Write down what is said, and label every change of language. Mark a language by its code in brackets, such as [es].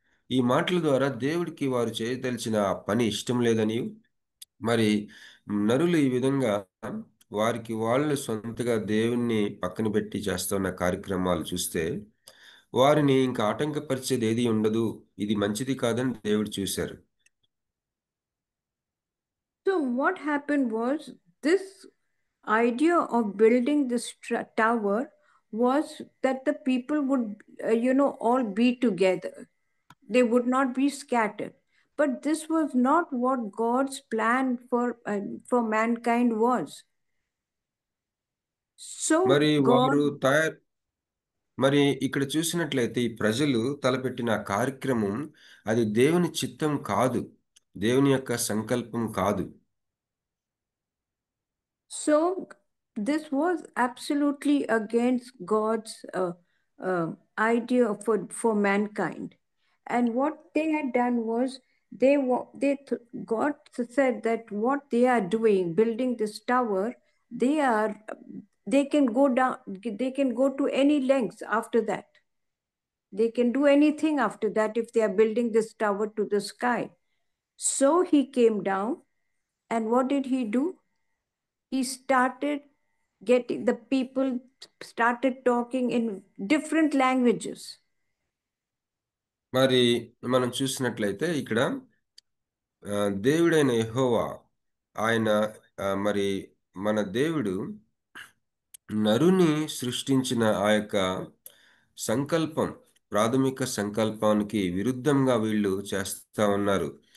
[te] ఈ మాటల ద్వారా దేవుడికి వారు చేయదలిచిన ఆ పని ఇష్టం లేదని, మరి నరులు ఈ విధంగా వారికి వాళ్ళు సొంతగా దేవుణ్ణి పక్కన పెట్టి చేస్తున్న కార్యక్రమాలు చూస్తే వారిని ఇంకా ఆటంకపరిచేది ఏది ఉండదు, ఇది మంచిది కాదని దేవుడు చూశారు. [en] So what happened was, this idea of building this tower was that the people would, all be together. They would not be scattered. But this was not what God's plan for mankind was. So [te] మరి [en] God. [te] మరి ఇక్కడ చూసినట్లయితే ఈ ప్రజలు తలపెట్టిన ఆ కార్యక్రమం అది దేవుని చిత్తం కాదు, దేవుని యొక్క సంకల్పం కాదు. [en] So this was absolutely against God's idea for mankind. And what they had done was God said that what they are doing, building this tower, they can go down, they can go to any lengths after that. They can do anything after that if they are building this tower to the sky. So he came down, and what did he do? He started getting the people started talking in different languages. [te] మరి మనం చూసినట్లయితే ఇక్కడ దేవుడైన యెహోవా ఆయన మరి మన దేవుడు నరుని సృష్టించిన ఆ యొక్క సంకల్పం, ప్రాథమిక సంకల్పానికి విరుద్ధంగా వీళ్ళు చేస్తా ఉన్నారు.